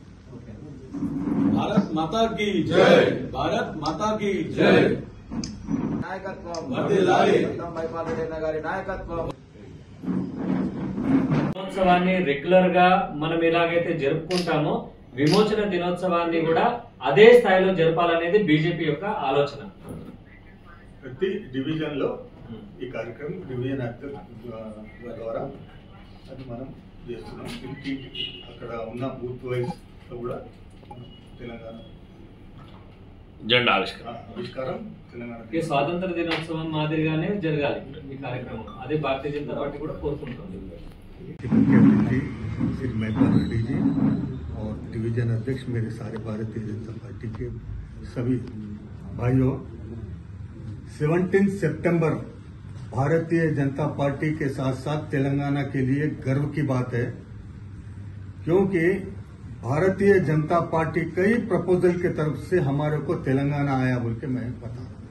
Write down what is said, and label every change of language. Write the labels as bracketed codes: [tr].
[hi] भारत माता की जय, भारत माता की जय. [te] దినోత్సవాన్ని రెగ్యులర్ గా మనం ఎలాగైతే జరుపుకుంటామో విమోచన దినోత్సవాన్ని కూడా అదే స్థాయిలో జరపాలనేది బీజేపీ యొక్క ఆలోచన. ప్రతి డివిజన్ లో ఈ కార్యక్రమం డివిజన్ ద్వారా అది మనం చేస్తున్నాం. ఇంటి అక్కడ ఉన్న బూత్ వైజ్ కూడా తెలంగాణ జెండా ఆవిష్కారం తెలంగాణ స్వాతంత్ర దినోత్సవం మాదిరిగానే జరగాలి ఈ కార్యక్రమం. అదే భారతీయ జనతా పార్టీ కూడా కోరుకుంటుంది. [hi] श्री महिपाल रेड्डी जी और डिवीजन अध्यक्ष मेरे सारे भारतीय जनता पार्टी के सभी भाइयों, 17 सितंबर भारतीय जनता पार्टी के साथ साथ तेलंगाना के लिए गर्व की बात है, क्योंकि भारतीय जनता पार्टी कई प्रपोजल के तरफ से हमारे को तेलंगाना आया बोल के मैं बता रहा हूं.